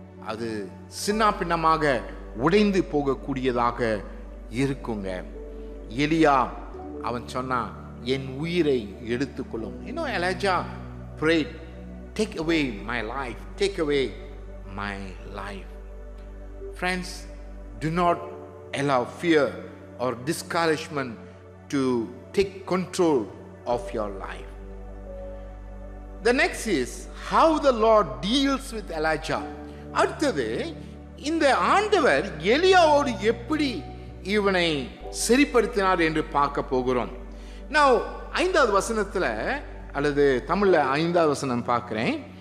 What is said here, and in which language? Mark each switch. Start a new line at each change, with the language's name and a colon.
Tamil: அது சின்ன பின்னமாக உடைந்து போகக்கூடியதாக இருக்குங்க. எலியா அவன் சொன்னான், என் உயிரை எடுத்துக்கொள்ளும்.
English: Elijah prayed, take away my life, take away my life. Friends, do not allow fear or discouragement to take control of your life. The next is how the Lord deals with Elijah.
Tamil: அடுத்தது, இந்த ஆண்டவர் எலியாவோடு எப்படி இவனை சரிப்படுத்தினார் என்று பார்க்க போகிறோம். நான் 5வது வசனத்தில், அல்லது தமிழில் 5வது வசனம் பார்க்கிறேன்.